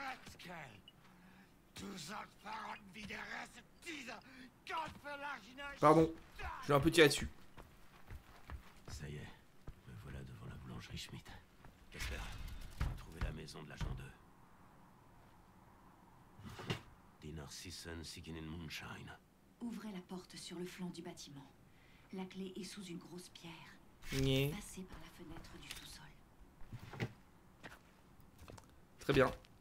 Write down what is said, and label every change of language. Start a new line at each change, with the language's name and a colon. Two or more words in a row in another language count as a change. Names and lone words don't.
French: Pardon, je vais un peu tirer dessus. Ça y est, me voilà devant la boulangerie Schmidt. Kessler, trouver la maison de l'agent 2.
German: Die Narcissen siegen in Moonshine.
French: Ouvrez la porte sur le flanc du bâtiment. La clé est sous une grosse pierre. Nyeh. Passez par la fenêtre du sous-sol. Très bien.